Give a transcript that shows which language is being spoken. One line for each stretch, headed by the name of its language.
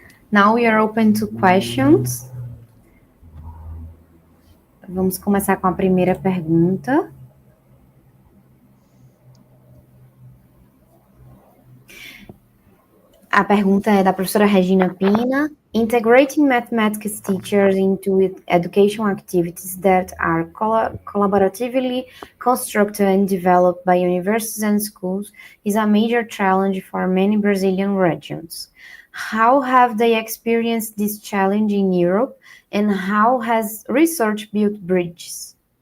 English: Now we are open to questions.
Portuguese: Vamos começar com a primeira pergunta. A pergunta é da professora Regina Pina.
English: Integrating mathematics teachers into education activities that are collaboratively constructed and developed by universities and schools is a major challenge for many Brazilian regions. How have they experienced this challenge in Europe, and how has research built bridges?